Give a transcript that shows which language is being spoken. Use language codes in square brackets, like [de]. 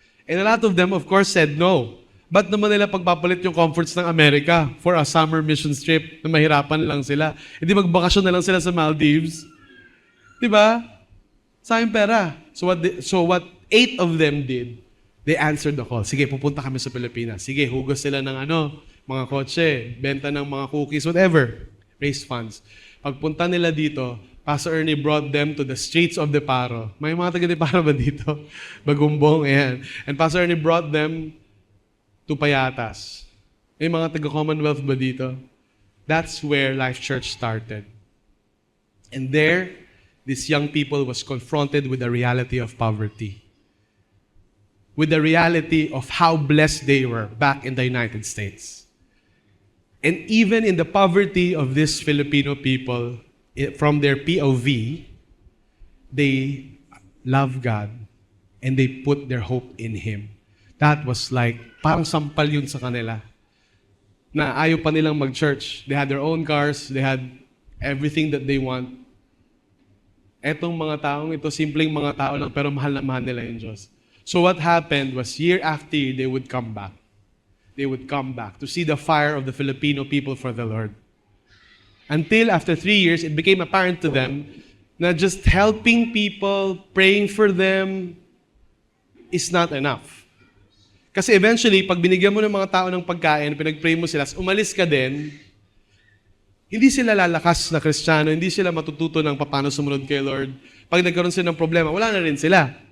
[en] And a lot of them, of course, said no. [tl] Ba't naman nila pagpapalit yung comforts ng Amerika [en] for a summer mission trip [tl] na mahirapan lang sila? Hindi magbakasyon na lang sila sa Maldives. Diba? Sayang pera. [en] So what 8 of them did, they answered the call. [tl] Sige, pupunta kami sa Pilipinas. Sige, hugas sila ng mga kotse, benta ng mga cookies, [en] whatever. Raise funds. [tl] Pagpunta nila dito, [en] Pastor Ernie brought them to the streets of Deparo. [tl] May mga taga-Deparo ba dito? Bagumbong, ayan. [en] And Pastor Ernie brought them to Payatas. [tl] May mga taga-Commonwealth ba dito? [en] That's where Life Church started. And there, these young people was confronted with the reality of poverty. With the reality of how blessed they were back in the United States. And even in the poverty of these Filipino people, from their POV, they love God and they put their hope in Him. That was like, [tl] parang sampal yun sa kanila. Na ayaw pa nilang mag-church. [en] They had their own cars, they had everything that they want. [tl] Etong mga taong ito, simpleng mga tao lang, pero mahal na mahal nila yung Diyos. [en] So what happened was, year after year, they would come back. They would come back to see the fire of the Filipino people for the Lord. Until after 3 years, it became apparent to them na just helping people, praying for them, is not enough. [tl] Kasi eventually, pag binigyan mo ng mga tao ng pagkain, pinag-pray mo sila, umalis ka din, hindi sila lalakas na Kristiyano, hindi sila matututo ng paano sumunod kay Lord. Pag nagkaroon sila ng problema, wala na rin sila.